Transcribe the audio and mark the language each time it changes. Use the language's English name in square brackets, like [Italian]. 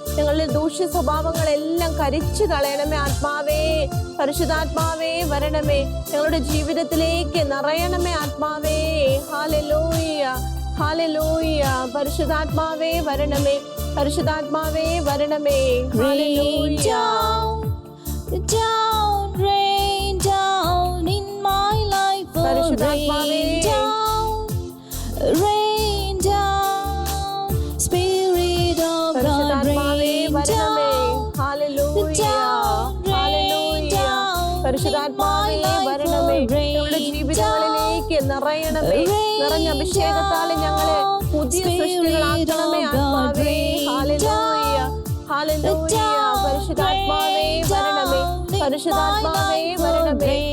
[Malayalam] ഞങ്ങളുടെ ദൂഷ്യ സ്വഭാവങ്ങളെല്ലാം കരിച്ചു കളയണമേ ആത്മാവേ. പരിശുദ്ധാത്മാവേ വരണമേ, ഞങ്ങളുടെ ജീവിതത്തിലേക്ക് നിറയണമേ ആത്മാവേ. Hallelujah, hallelujah. പരിശുദ്ധാത്മാവേ വരണമേ, പരിശുദ്ധാത്മാവേ വരണമേ. [English] Rain down, down, rain down in my life. Oh, rain down, rain down, Spirit of God, rain down, [Malayalam] hallelujah, hallelujah. പരിശുദ്ധാത്മാവേ വരണമേ, ഞങ്ങളുടെ ജീവിതങ്ങളിലേക്ക് നിറയണമേ. നിറഞ്ഞ അഭിഷേകത്താൽ ഞങ്ങളെ പുതിയ സൃഷ്ടികളാക്കണമേ ആത്മാവേ. Hallelujah, hallelujah. പരിശുദ്ധാത്മാവേ വരണമേ, പരിശുദ്ധാത്മാവേ വരണമേ.